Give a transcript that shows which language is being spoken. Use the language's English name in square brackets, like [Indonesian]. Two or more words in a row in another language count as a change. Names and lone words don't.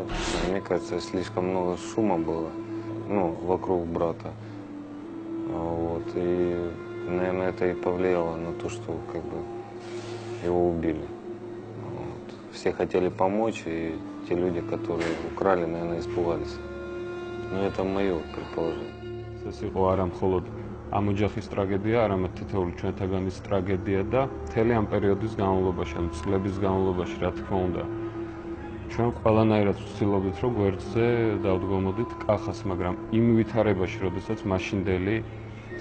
[Russian] Мне кажется, слишком много шума было, вокруг брата, вот, и, наверное, это и повлияло на то, что, его убили. Все хотели помочь, и те люди, которые украли, наверное, испугались. Но это мое предположение. [Georgian] ეს იყო არა მხოლოდ ამ ოჯახის ტრაგედია, არამედ თითოეული ჩვენთაგანის ტრაგედია და მთელი ამ პერიოდის განმავლობაში, ამ წლების განმავლობაში, რა თქმა უნდა, ჩვენ ყველანაირად ვცდილობდით, რომ გვერდზე დავდგომოდით კახას, მაგრამ იმ ვითარებაში, როდესაც მაშინდელი